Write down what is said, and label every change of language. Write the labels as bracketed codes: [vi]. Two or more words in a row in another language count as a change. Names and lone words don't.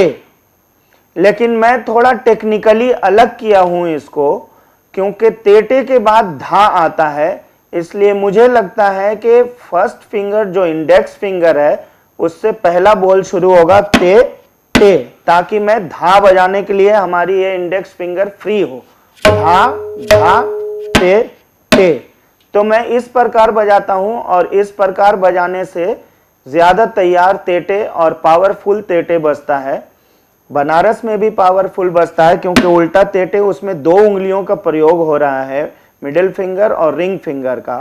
[hi] लेकिन मैं थोड़ा टेक्निकली अलग किया हूं इसको, क्योंकि तेटे के बाद धा आता है। इसलिए मुझे लगता है कि [en] first finger [hi] जो [en] index finger [hi] है उससे पहला बोल शुरू होगा ते ते, ताकि मैं धा बजाने के लिए हमारी ये [en] index finger [hi] फ्री हो। धा धा ते ते। तो मैं इस प्रकार बजाता हूं, और इस प्रकार बजाने से ज्यादा तैयार तेटे और पावरफुल तेटे बजता है। बनारस में भी पावरफुल बजता है, क्योंकि उल्टा तेटे उसमें 2 उंगलियों का प्रयोग हो रहा है, [en] middle finger [hi] और [en] ring finger [hi] का।